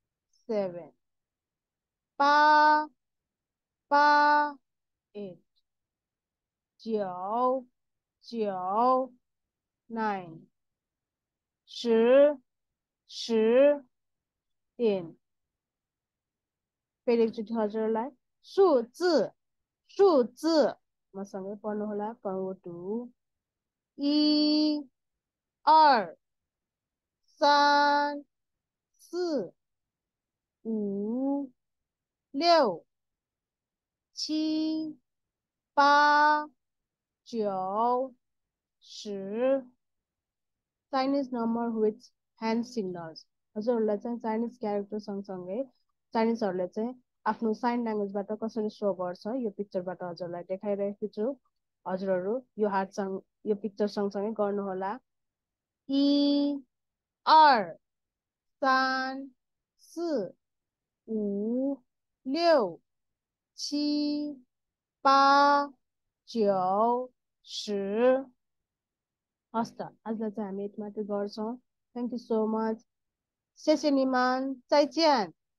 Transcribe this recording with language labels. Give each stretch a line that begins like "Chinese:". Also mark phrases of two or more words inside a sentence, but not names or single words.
Nepali: 8 8 9 9 10 10 फेरि एकचोटि हजुरलाई सु字मसँगै पढ्नुहोला।
English: पढ्नु
Chinese: 一二三四五六七八九10
English: Chinese number with hand signals।
Nepali: हजुरहरूलाई चाहिँ चाइनिज क्यारेक्टर सँगसँगै चाइनिजहरूले चाहिँ आफ्नो साइन ल्याङ्ग्वेजबाट कसरी सो गर्छ यो पिक्चरबाट हजुरलाई देखाइरहेको छु। हजुरहरू यो हातसँग यो पिक्चर सँगसँगै गर्नुहोला।
Chinese: 一二三四五六七八九10
Nepali: हस् त आजलाई चाहिँ हामी यति मात्रै गर्छौँ।
English: thank you so much,
Chinese: 谢谢你们，再见。